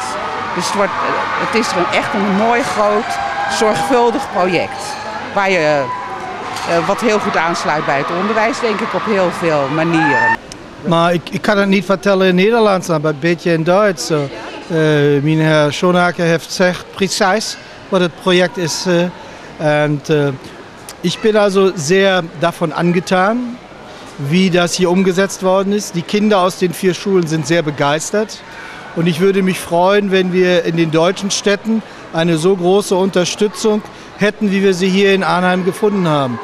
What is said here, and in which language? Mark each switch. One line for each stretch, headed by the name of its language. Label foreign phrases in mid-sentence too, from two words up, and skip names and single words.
Dutch: Dus het is echt een mooi, groot, zorgvuldig project. Wat heel goed aansluit bij het onderwijs, denk ik, op heel veel manieren. Maar ik kan het niet vertellen in Nederlands, maar een beetje in Duits. Meneer Schonacker heeft gezegd precies wat het project is.
German: En ich bin also sehr davon angetan, wie das hier umgesetzt worden ist. Die Kinder aus den 4 Schulen sind sehr begeistert. Und ich würde mich freuen, wenn wir in den deutschen Städten eine so große Unterstützung hätten, wie wir sie hier in Arnhem gefunden haben.